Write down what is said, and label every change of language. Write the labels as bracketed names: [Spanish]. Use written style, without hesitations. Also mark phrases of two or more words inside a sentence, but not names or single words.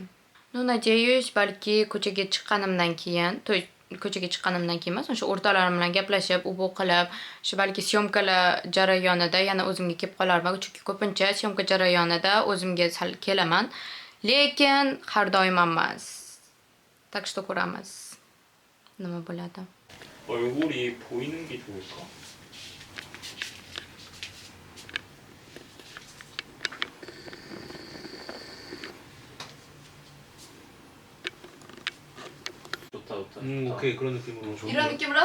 [Uzbek] No, надеюсь, balki ko'chaga chiqqanimdan keyin, ko'chaga chiqqanimdan keyin emas, o'sha o'rtalarim bilan gaplashib, u bu qilib, shu balki syomkalar jarayonida yana o'zimga kelib qolarman, chunki ko'pincha syomka jarayonida o'zimga sal kelaman, lekin har doim emas. [Russian] Так что [Uzbek] ko'ramiz. Nima bo'ladi? [Korean] 얼굴이 보이는 게 좋을까? 좋다. 오케이 그런 느낌으로 이런 느낌으로?